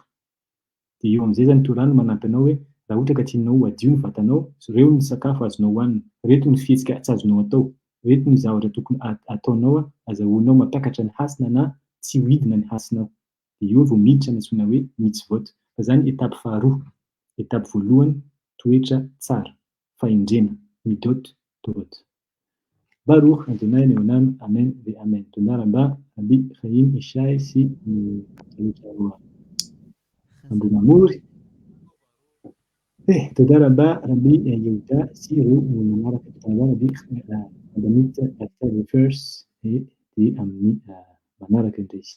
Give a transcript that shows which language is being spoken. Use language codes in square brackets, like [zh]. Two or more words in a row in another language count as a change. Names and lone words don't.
[mg] Dia eo amin'izay zany Torah no manampy anao hoe raha ohatra ka tianao hadio ny vatanao, ireo ny sakafo azonao hohanina, reto ny fihetsika tsy azonao atao, reto ny zavatra tokony ataonao azahoanao mampiakatra ny hasina na tsy ho hidina ny hasinao. Dia eo vao miditra ny antsoina hoe mitzvot. Fa zany etapy faharoa. Etapy voalohany toetra tsara, fahendrena, [he] מידות טובות. ברוך ה' לעולם אמן ואמן. תודה רבה [mg] Rabbi Chaim Ishai sy Ambonamory. [he] תודה רבה [mg] Rabbi Yehuda sy ireo manaraka tona Rabbi Adamit First dia amin'ny manaraka indray.